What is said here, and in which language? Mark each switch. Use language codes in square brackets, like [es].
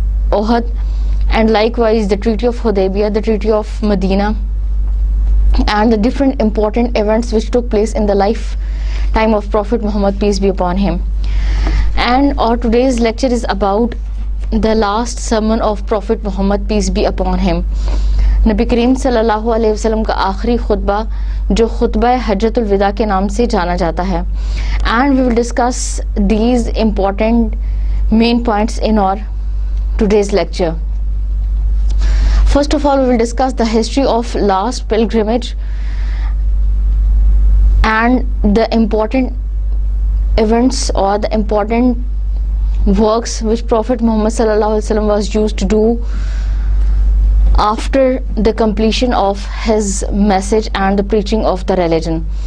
[en] Uhud, and likewise the Treaty of Hudaybiyah, the Treaty of Medina, and the different important events which took place in the lifetime of Prophet Muhammad, peace be upon him. And our today's lecture is about the last sermon of Prophet Muhammad, peace be upon him. [ur] نبی کریم صلی اللہ علیہ وسلم کا آخری خطبہ جو خطبہ حجۃ الوداع کے نام سے جانا جاتا ہے. [en] And we will discuss these important main points in our today's lecture. First of all, we will discuss the history of last pilgrimage and the important events or the important works which Prophet Muhammad [ar] sallallahu alaihi wasallam [en] was used to do after the completion of his message and the preaching of the religion.